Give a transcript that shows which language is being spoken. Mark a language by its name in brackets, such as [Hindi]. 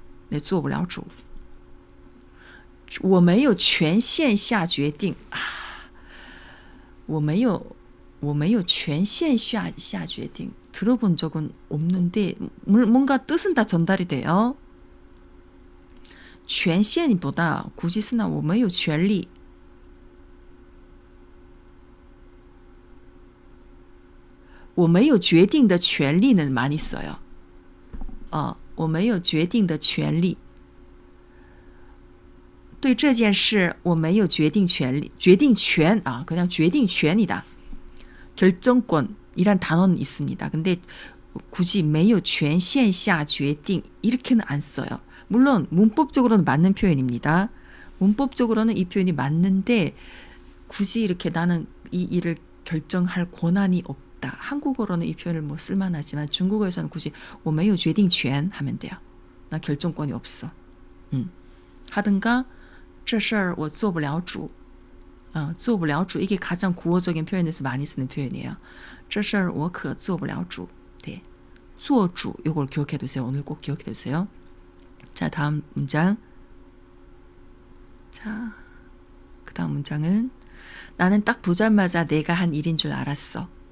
[Chinese] 네, 做不了主. 我没有权限下决定. 我没有权限下决定. [Korean] 들어본 적은 없는데 뭔가 뜻은 다 전달이 돼요. 权限보다 굳이 쓰나 我没有权利. 我没有决定的权利 는 많이 써요. [Chinese] 我没有决定的权利. 对这件事我没有决定权利.决定权, 그냥 决定权이다. [Korean] 결정권이란 단어는 있습니다. 근데 굳이 没有权限下决定 이렇게는 안 써요. 물론 문법적으로는 맞는 표현입니다. 문법적으로는 이 표현이 맞는데 굳이 이렇게 나는 이 일을 결정할 권한이 없다. 한국어로는 이 표현을 뭐 쓸만하지만 중국어에서는 굳이 我没有决定权 하면 돼요. 나 결정권이 없어. [Chinese] 하든가 这事儿我做不了主. [Korean] 做不了主 이게 가장 구어적인 표현에서 많이 쓰는 표현이에요. [Chinese] 这事儿我可做不了主.네. [Korean] 做主 이걸 기억해 두세요. 오늘 꼭 기억해 두세요. 자, 다음 문장. 자, 그 다음 문장은 나는 딱 보자마자 내가 한 일인 줄 알았어.